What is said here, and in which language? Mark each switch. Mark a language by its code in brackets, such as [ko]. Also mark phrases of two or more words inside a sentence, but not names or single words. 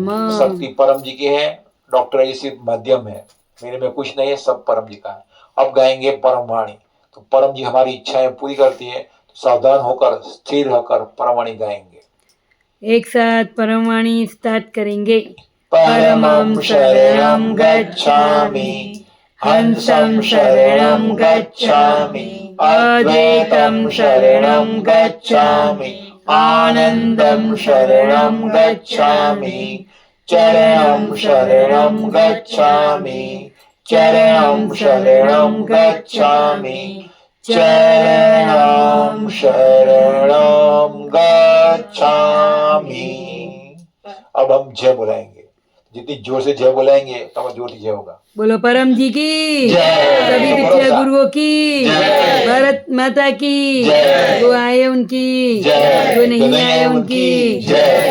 [hi] मम। शक्ति परम जी की है। डॉक्टर जी सिर्फ मध्यम है, मेरे में कुछ नहीं है, सब परम जी का है। अब गाएंगे परम वाणी। तो परम जी हमारी इच्छाएं पूरी करती है, तो सावधान होकर स्थिर होकर परम वाणी गाएंगे। एक साथ परमवाणी स्टार्ट करेंगे। [pi] परमं शरणं गच्छामि, हंसं शरणं गच्छामि, अद्वैतं शरणं गच्छामि, आनंदं शरणं गच्छामि, चरणं शरणं गच्छामि, चरणं शरणं गच्छामि, चरणं शरणं गच्छामि। [hi] अब हम जय बुलाएंगे। जितनी जोर से जय बुलाएंगे तब जोर से जय होगा। बोलो परम जी की जय। सभी पिछले गुरुओं की जय। भारत माता की जय। जो आए उनकी जय। जो नहीं आए उनकी जय।